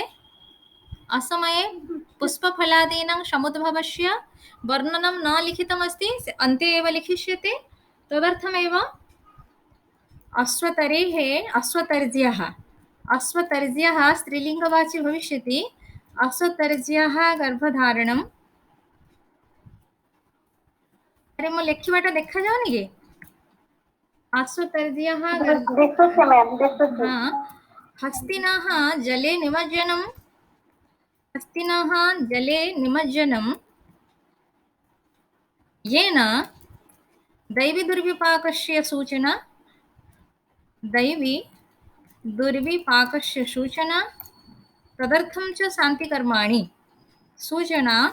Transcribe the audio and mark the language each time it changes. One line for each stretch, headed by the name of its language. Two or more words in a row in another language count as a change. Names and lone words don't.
Sanskrit: असमये पुष्पफलादीनां समुद्भवस्य वर्णनं न लिखितमस्ति, अन्ते एव लिखिष्यते। तदर्थमेव अश्वतर्ज्यः स्त्रीलिङ्गवाची भविष्यति। अश्वतर्ज्यः गर्भधारणम्।
Odia: ଅରେ ମୋ ଲେଖିବାଟା ଦେଖା ଯାଉନି କି?
Sanskrit: आश्वतर्जयः दिशुस्य मैम दिशुस्य हाँ हस्तिनः जले निमज्जनं हस्तिनः जले निमज्जनं येन दैवीदुर्विपाकस्य सूचना दैवी दुर्विपाकस्य सूचना तदर्थं च शान्तिकर्माणि सूचना